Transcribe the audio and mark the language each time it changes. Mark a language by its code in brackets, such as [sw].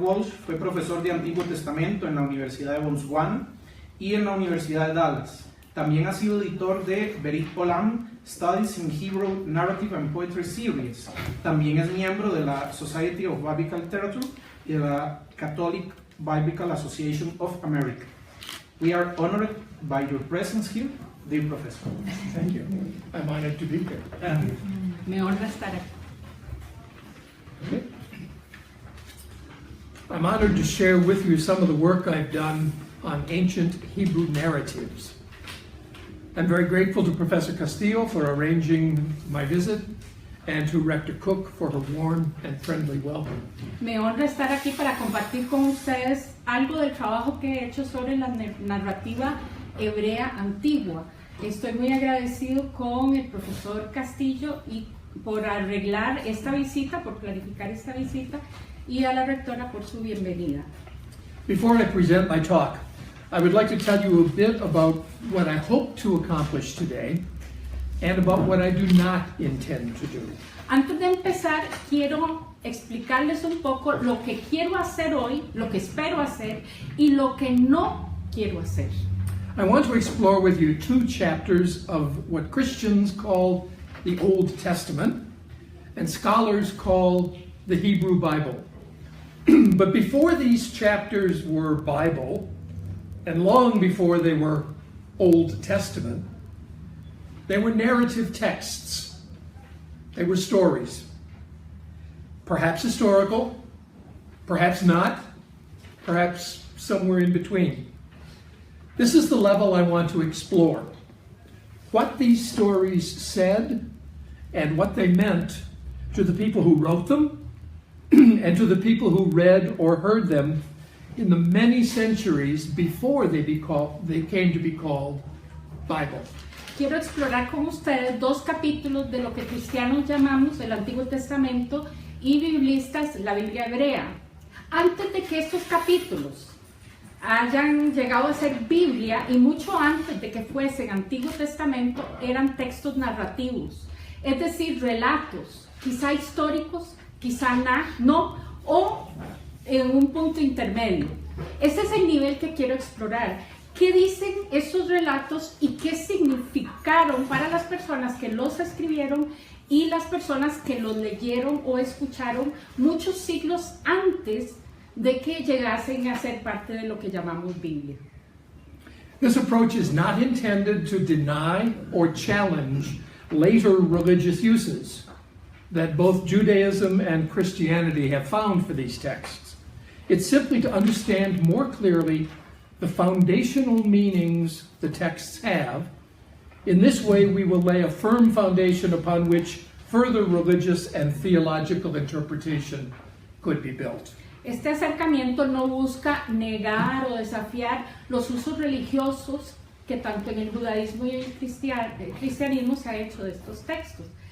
[es] Walsh fue profesor de Antiguo Testamento en la Universidad de Botswana y en la Universidad de Dallas. También ha sido editor de Berit Olam, Studies in Hebrew Narrative and Poetry Series. También es miembro de la Society of Biblical Literature y de la Catholic Biblical Association of America. [en] We are honored by your presence here, dear professor. Thank you. I'm honored to be here. [es] Me honra estar aquí. [en] Okay. I'm honored to share with you some of the work I've done on ancient Hebrew narratives. I'm very grateful to Professor Castillo for arranging my visit and to Rector Cook for her warm and friendly welcome. [es] Me honra estar aquí para compartir con ustedes algo del trabajo que he hecho sobre la narrativa hebrea antigua. Estoy muy agradecido con el profesor Castillo y por arreglar esta visita, por clarificar esta visita, y a la rectora por su bienvenida. [en] Before I present my talk, I would like to tell you a bit about what I hope to accomplish today and about what I do not intend to do. [es] Antes de empezar, quiero explicarles un poco lo que quiero hacer hoy, lo que espero hacer y lo que no quiero hacer. [en] I want to explore with you two chapters of what Christians call the Old Testament and scholars call the Hebrew Bible. But before these chapters were Bible, and long before they were Old Testament, they were narrative texts. They were stories. Perhaps historical, perhaps not, perhaps somewhere in between. This is the level I want to explore. What these stories said and what they meant to the people who wrote them and to the people who read or heard them in the many centuries before they came to be called Bible. [es] Quiero explorar con ustedes dos capítulos de lo que cristianos llamamos el Antiguo Testamento y biblistas la Biblia hebrea. Antes de que estos capítulos hayan llegado a ser Biblia y mucho antes de que fuesen Antiguo Testamento, eran textos narrativos, es decir, relatos, quizá históricos, quizá no, o en un punto intermedio. Ese es el nivel que quiero explorar. ¿Qué dicen esos relatos y qué significaron para las personas que los escribieron y las personas que los leyeron o escucharon muchos siglos antes de que llegasen a ser parte de lo que llamamos Biblia? [en] This approach is not intended to deny or challenge later religious uses that both Judaism and Christianity have found for these texts. It's simply to understand more clearly the foundational meanings the texts have. In this way, we will lay a firm foundation upon which further religious and theological interpretation could be built. [es] Este acercamiento no busca negar o desafiar los usos religiosos que tanto en el judaísmo y el cristianismo se ha hecho de estos textos.